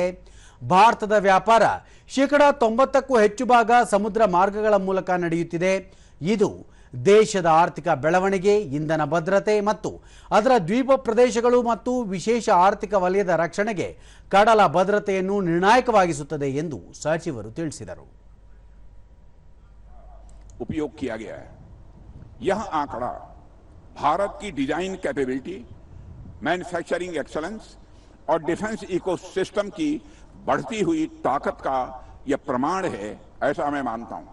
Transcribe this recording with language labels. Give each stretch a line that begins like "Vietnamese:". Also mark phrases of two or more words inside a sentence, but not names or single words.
Kannada: ಭಾರತದ ವ್ಯಾಪಾರ 90%ಕ್ಕೂ ಹೆಚ್ಚು ಭಾಗ ಸಮುದ್ರ ಮಾರ್ಗಗಳ ಮೂಲಕ ನಡೆಯುತ್ತಿದೆ. ಇದು ದೇಶದ ಆರ್ಥಿಕ ಬೆಳವಣಿಗೆ, ಇಂಧನ ಭದ್ರತೆ ಮತ್ತು ಅದರ ದ್ವೀಪ ಪ್ರದೇಶಗಳು ಮತ್ತು ವಿಶೇಷ ಆರ್ಥಿಕ ವಲಯದ ರಕ್ಷಣೆಗೆ ಕಡಲ ಭದ್ರತೆಯನ್ನು ನಿರ್ಣಾಯಕವಾಗಿಸುತ್ತದೆ ಎಂದು ಸಚಿವರು ತಿಳಿಸಿದರು.
Hindi: उपयोग किया गया है। यह आंकड़ा भारत की
English: design capability, manufacturing excellence
Hindi: और
English: defence ecosystem
Hindi: की बढ़ती हुई ताकत का यह प्रमाण है, ऐसा मैं मानता हूं।